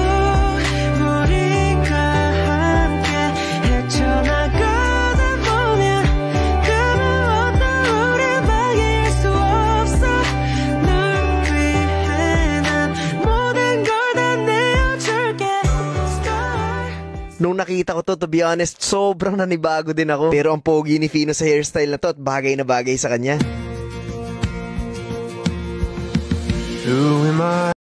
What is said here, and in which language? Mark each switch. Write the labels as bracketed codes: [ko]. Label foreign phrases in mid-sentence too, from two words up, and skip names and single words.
[ko] 우리가 함께 헤쳐나가다 보면 그 무엇도 우릴 막을 수 없어 널 위해 난 모든 걸 다 내어줄게 [tl] Nung nakita ko [en] to be honest, [tl] sobrang nanibago din ako. Pero ang pogi ni Fino sa hairstyle na to at bagay na bagay sa kanya. [en] Who am I?